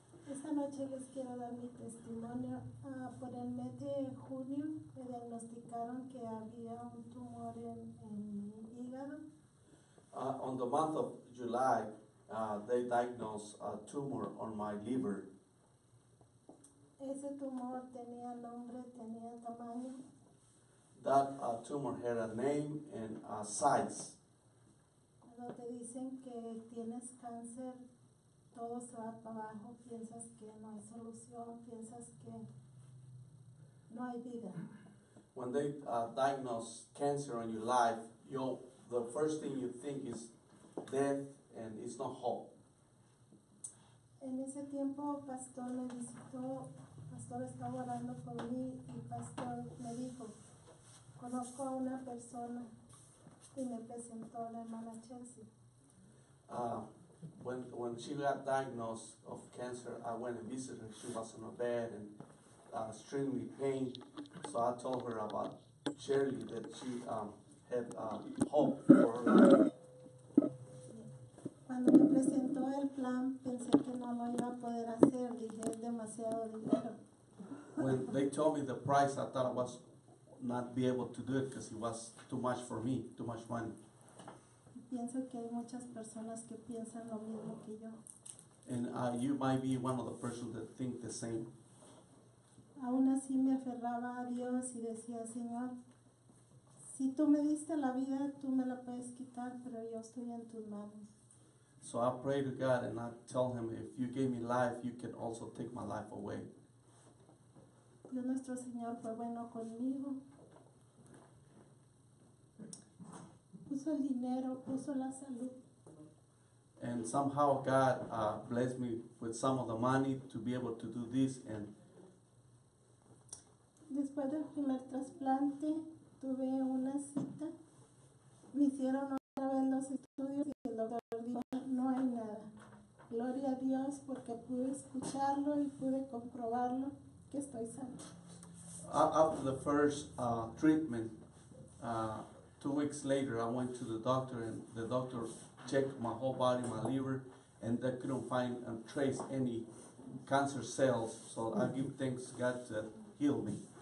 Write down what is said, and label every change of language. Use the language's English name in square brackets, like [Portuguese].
[Spanish] Esta noche les quiero dar mi testimonio. Por el mes de junio me diagnosticaron que había un tumor en mi hígado. [English] On the month of July, they diagnosed a tumor on my liver. [Spanish] Ese tumor tenía nombre, tenía tamaño. [English] That tumor had a name and size. [Spanish] Cuando te dicen que tienes cáncer, todo se va para abajo, piensas que no hay solución, piensas que no hay vida. [English] When they diagnose cancer in your life, the first thing you think is death, and it's not hope. [Spanish] En ese tiempo, pastor me visitó, pastor estaba orando por mí y pastor me dijo, conozco a una persona y me presentó a la hermana Chelsea. [English] When she got diagnosed of cancer, I went and visited her. She was on a bed and extremely pain. So I told her about Shirley, that she had hope for her life. [Spanish] Cuando me presentó el plan, pensé que no lo iba a poder hacer. Dije, es demasiado dinero. [English] When they told me the price, I thought I was not be able to do it because it was too much for me, too much money. [Spanish] Pienso que hay muchas personas que piensan lo mismo que yo. [English] And you might be one of the persons that think the same. [Spanish] Aún así me aferraba a Dios y decía, Señor, si tú me diste la vida, tú me la puedes quitar, pero yo estoy en tus manos. [English] So I pray to God and I tell him, if you gave me life, you can also take my life away. [Spanish] Dios nuestro Señor fue bueno conmigo. Puso el dinero, puso la salud. [English] And somehow God blessed me with some of the money to be able to do this. And [Spanish] Después del primer trasplante, tuve una cita. Me hicieron otra vez los estudios y el doctor dijo, no hay nada. Gloria a Dios porque pude escucharlo y pude comprobarlo que estoy sana. [English] after the first treatment, 2 weeks later, I went to the doctor, and the doctor checked my whole body, my liver, and they couldn't find and trace any cancer cells. So I give thanks to God that healed me.